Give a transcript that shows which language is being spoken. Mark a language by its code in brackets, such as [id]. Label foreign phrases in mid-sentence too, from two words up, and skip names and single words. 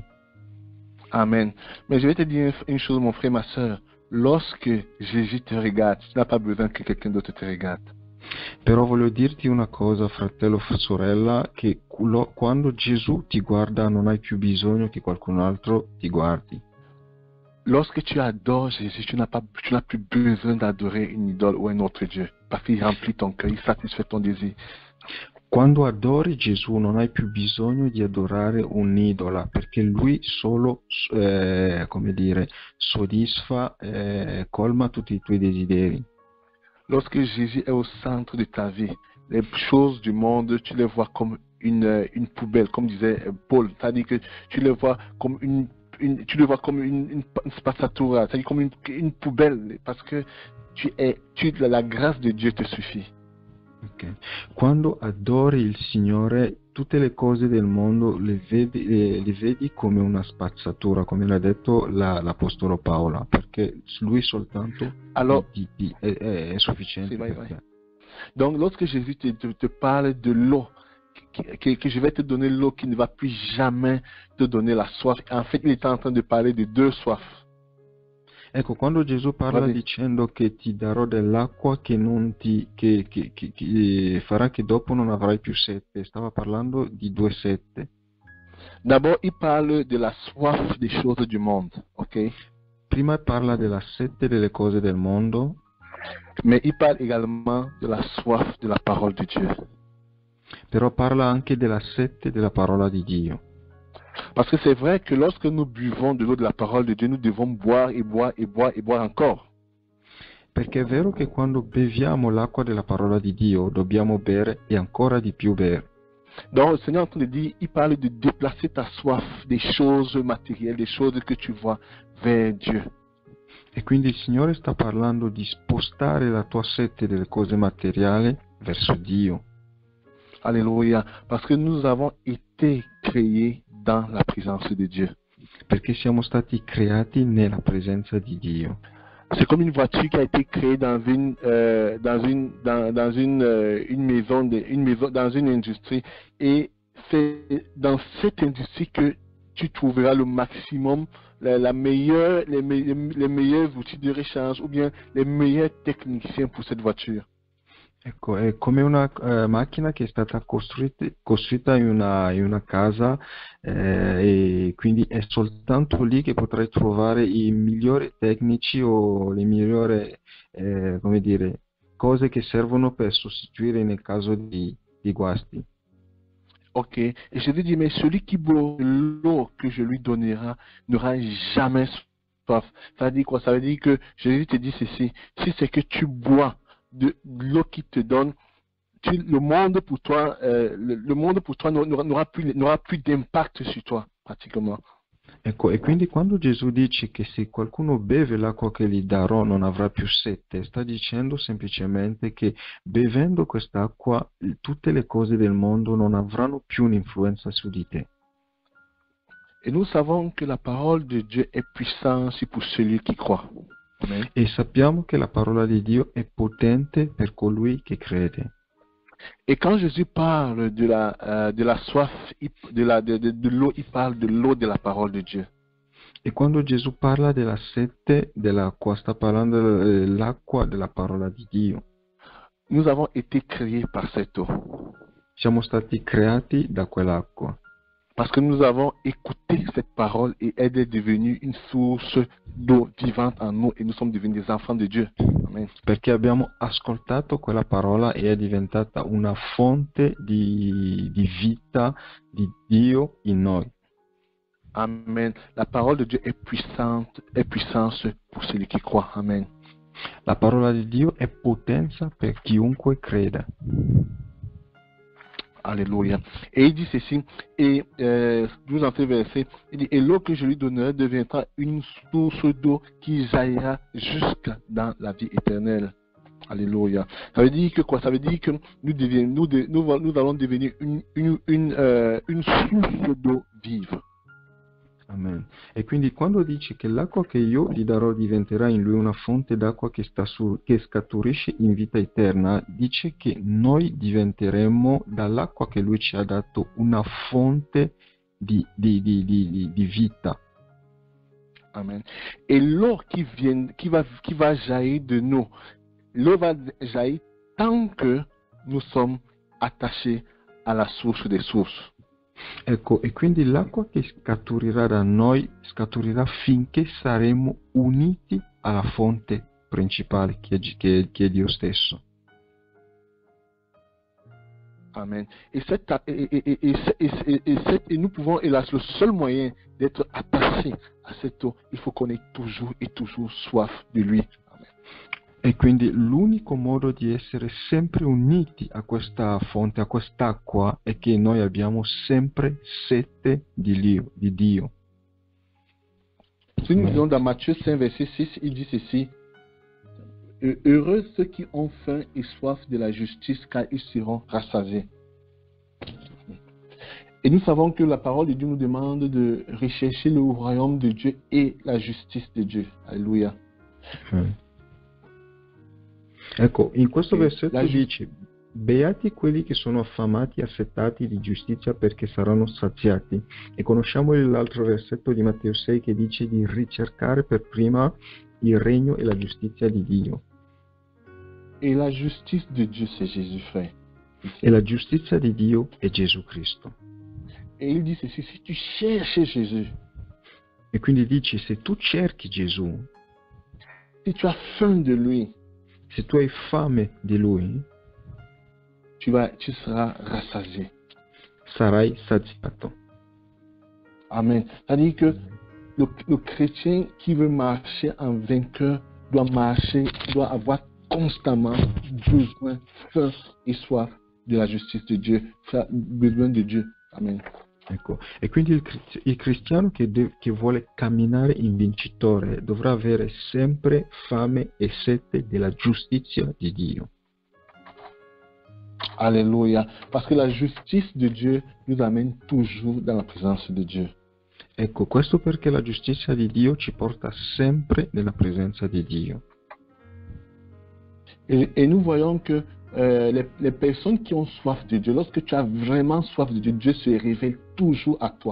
[fr] Amen. Mais je vais te dire une chose, mon frère, ma soeur. Lorsque Jésus te regarde, tu n'as pas besoin que quelqu'un d'autre te regarde. [it] Però voglio dirti una cosa, fratello, sorella, che quando Gesù ti guarda non hai più bisogno che qualcun altro ti guardi. [fr] Lorsque tu adores Jésus, tu n'as plus besoin d'adorer une idole ou un autre Dieu, parce qu'il remplit ton cœur, il satisfait ton désir. [it] Quando adori Gesù non hai più bisogno di adorare un'idola, perché Lui solo, come dire, soddisfa, colma tutti i tuoi desideri. [fr] Lorsque Jésus est au centre de ta vie, les choses du monde, tu les vois comme une poubelle, comme disait Paul. C'est-à-dire que tu les vois comme une spazzatura, c'est-à-dire comme une poubelle, parce que la grâce de Dieu te suffit. Okay. [it] Quando adori il Signore, tutte le cose del mondo le vedi come una spazzatura, come l'ha detto l'Apostolo Paolo, perché Lui soltanto è sufficiente per te. [fr] Donc, lorsque Jésus te parle de l'eau, que je vais te donner l'eau qui ne va plus jamais te donner la soif, en fait, il est en train de parler de deux soifs. [it] Ecco, quando Gesù parla dicendo che ti darò dell'acqua che farà che dopo non avrai più sete, stava parlando di due sette. [fr] D'abord, il parle de la soif des choses du monde, ok? [it] Prima parla della sete delle cose del mondo, [fr] mais il parle également de la soif de la parole de Dieu. [it] Però parla anche della sete della parola di Dio. [fr] Parce que c'est vrai que lorsque nous buvons de l'eau de la parole de Dieu, nous devons boire et boire et boire et boire encore. [it] Perché è vero che quando beviamo l'acqua della parola di Dio dobbiamo bere e ancora di più bere. [fr] Donc le Seigneur est en train de dire, il parle de déplacer ta soif des choses matérielles, des choses que tu vois vers Dieu. [it] E quindi il Signore sta parlando di spostare la tua sete delle cose materiali verso Dio. [fr] Alléluia. Parce que nous avons été créés dans la présence de Dieu. [it] Perché siamo stati creati nella presenza di Dio. [fr] C'est comme une voiture qui a été créée dans une maison, dans une industrie. Et c'est dans cette industrie que tu trouveras le maximum, les meilleurs outils de rechange ou bien les meilleurs techniciens pour cette voiture. [it] Ecco, è come una macchina che è stata costruita in una casa e quindi è soltanto lì che potrai trovare i migliori tecnici o le migliori, come dire, cose che servono per sostituire nel caso di guasti. [fr] Ok, et je lui dis, mais celui qui boit l'eau que je lui donnerai n'aura jamais soif. Ça veut dire quoi? Ça veut dire que Jésus te dit ceci, si c'est que tu bois de l'eau qu'il te donne, le monde pour toi n'aura plus d'impact sur toi, pratiquement. [it] Ecco, e quindi quando Gesù dice che se qualcuno beve l'acqua che gli darò non avrà più sete, sta dicendo semplicemente che bevendo quest'acqua tutte le cose del mondo non avranno più un'influenza su di te. [fr] Et nous savons que la parole de Dieu est puissante pour celui qui croit. Amen. [it] E sappiamo che la parola di Dio è potente per colui che crede. [fr] Et quand Jésus parle de la soif, de l'eau, il parle de l'eau de la parole de Dieu. [it] E quando Gesù parla della sete dell'acqua, sta parlando dell'acqua della parola di Dio. [fr] Nous avons été créés par cette eau. [it] Siamo stati creati da quell'acqua. [fr] Parce que nous avons écouté cette parole et elle est devenue une source d'eau vivante en nous et nous sommes devenus des enfants de Dieu. Amen. [it] Perché abbiamo ascoltato quella parola e è diventata una fonte di vita di Dio in noi. Amen. [fr] La parole de Dieu est puissante pour celui qui croit. Amen. [it] La parola di Dio è potenza per chiunque creda. [fr] Alléluia. Et il dit ceci, et 12 en verset, il dit, et l'eau que je lui donnerai deviendra une source d'eau qui jaillira jusque dans la vie éternelle. Alléluia. Ça veut dire que quoi? Ça veut dire que nous allons devenir une source d'eau vive. Amen. [it] E quindi quando dice che l'acqua che io gli darò diventerà in lui una fonte d'acqua che scaturisce in vita eterna, dice che noi diventeremo dall'acqua che lui ci ha dato una fonte di vita. Amen. [fr] Et l'eau qui va jaillir de nous, l'eau va jaillir tant que nous sommes attachés à la source des sources. [it] Ecco, e quindi l'acqua che scaturirà da noi scaturirà finché saremo uniti alla fonte principale che è Dio stesso. Amen. [fr] Et nous pouvons, et là, le seul moyen d'être attaché à cette eau, il faut qu'on ait toujours et toujours soif de lui. Amen. [it] E quindi l'unico modo di essere sempre uniti a questa fonte, a quest'acqua, è che noi abbiamo sempre sete di Dio. [fr] Si nous lisons dans Matthieu 5, verset 6, il dit ceci, heureux ceux qui ont faim et soif de la justice, car ils seront rassasiés. Et nous savons que la parole de Dieu nous demande de rechercher le royaume de Dieu et la justice de Dieu. Alléluia. [it] Ecco, in questo versetto dice, beati quelli che sono affamati e affettati di giustizia perché saranno saziati. E conosciamo l'altro versetto di Matteo 6 che dice di ricercare per prima il regno e la giustizia di Dio. [fr] Et la justice de Dieu, c'est Jésus, frère. [it] E la giustizia di Dio è Gesù Cristo. [fr] Et il dit ceci, si tu cherches Jésus, [it] e quindi dici, se tu cerchi Gesù, [fr] si tu as faim de lui, [it] se tu hai fame di lui, [fr] tu seras rassasié. [it] Sarai saziato. Amen. [fr] C'est-à-dire que le chrétien qui veut marcher en vainqueur doit avoir constamment besoin, faim et soif de la justice de Dieu, besoin de Dieu. Amen. [it] Ecco. E quindi il cristiano che vuole camminare in vincitore dovrà avere sempre fame e sete della giustizia di Dio. [fr] Alléluia. Parce que la justice de Dieu nous amène toujours dans la présence de Dieu. [it] Ecco, questo perché la giustizia di Dio ci porta sempre nella presenza di Dio. [fr] Et nous voyons que les personnes qui ont soif de Dieu, lorsque tu as vraiment soif de Dieu, Dieu se révèle toujours à toi.